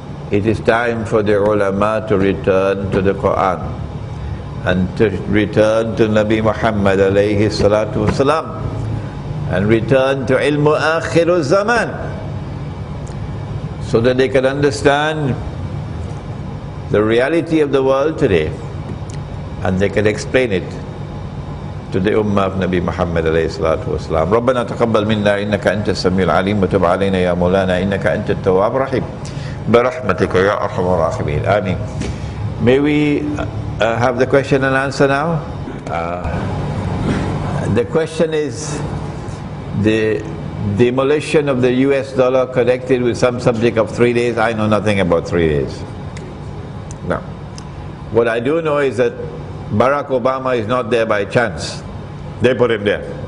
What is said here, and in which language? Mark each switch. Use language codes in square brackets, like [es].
[en] It is time for the ulama to return to the Quran and to return to Nabi Muhammad alayhi salatu wasalam and return to ilmu akhirul zaman, so that they can understand the reality of the world today and they can explain it to the ummah of Nabi Muhammad alayhi salatu wasalam. [ar] ربنا تقبل منا إنك أنت السميع العليم وتب علينا يا مولانا إنك أنت التواب الرحيم برحمتك يا أرحم الراحمين آمين. [en] May we have the question and answer now? The question is the demolition of the US dollar connected with some subject of 3 days. I know nothing about 3 days. No. What I do know is that Barack Obama is not there by chance. They put him there.